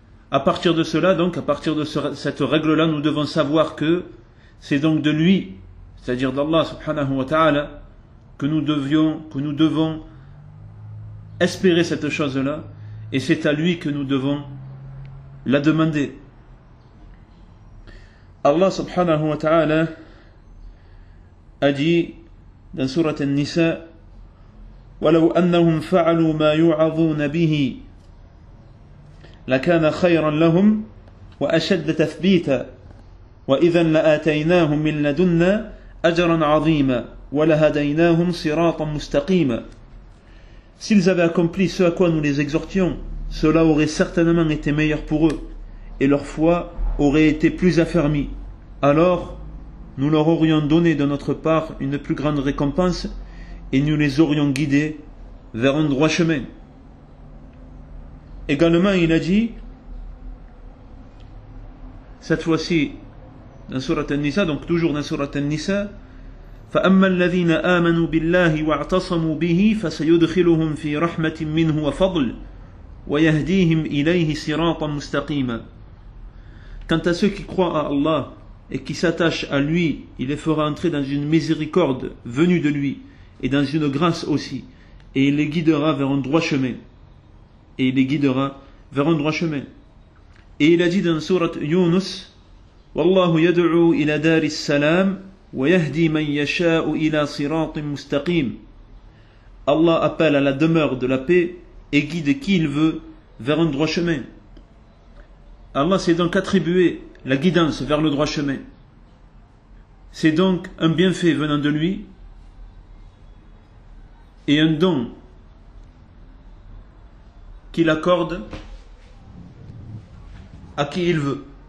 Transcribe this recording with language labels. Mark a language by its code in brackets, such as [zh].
[fr] À partir de cela, donc, à partir de cette règle-là, nous devons savoir que c'est donc de lui, c'est-à-dire d'Allah subhanahu wa ta'ala, que nous devons espérer cette chose-là, et c'est à lui que nous devons la demander. Allah subhanahu wa ta'ala a dit dans sourate An-Nisa, [ar] وَلَوْ أَنَّهُمْ فَعَلُوا مَا يُعَظُونَ بِهِ لَكَانَ خَيْرًا لَهُمْ وَأَشَدَّ تَثْبِيتًا وَإِذًا لَآتَيْنَاهُمْ مِنْ لَدُنَّا أَجْرًا عَظِيمًا وَلَهَدَيْنَاهُمْ صِرَاطًا مُسْتَقِيمًا. [fr] S'ils avaient accompli ce à quoi nous les exhortions, cela aurait certainement été meilleur pour eux, et leur foi aurait été plus affermie. Alors, nous leur aurions donné de notre part une plus grande récompense, et nous les aurions guidés vers un droit chemin. Également, il a dit, cette fois-ci, dans Sourate An-Nisa, [ar] donc toujours dans Sourate An-Nisa, فَأَمَّا الَّذِينَ آمَنُوا بِاللَّهِ وَاعْتَصَمُوا بِهِ فَسَيُدْخِلُهُمْ فِي رَحْمَةٍ مِّنْهُ وَفَضْلٍ وَيَهْدِيهِمْ إِلَيْهِ صِرَاطًا مُسْتَقِيمًا. [fr] Quant à ceux qui croient à Allah et qui s'attachent à lui, il les fera entrer dans une miséricorde venue de lui et dans une grâce aussi, et il les guidera vers un droit chemin. Et il les guidera vers un droit chemin. Et il a dit dans Surat Yunus, [ar] وَاللَّهُ يَدْعُو إِلَى دَارِ السَّلَامِ وَيَهْدِي مَنْ يَشَاءُ إِلَى صِرَاطٍ مُسْتَقِيمٍ. [fr] Allah appelle à la demeure de la paix et guide qui il veut vers un droit chemin. Allah s'est donc attribué la guidance vers le droit chemin. C'est donc un bienfait venant de lui et un don qu'il accorde à qui il veut.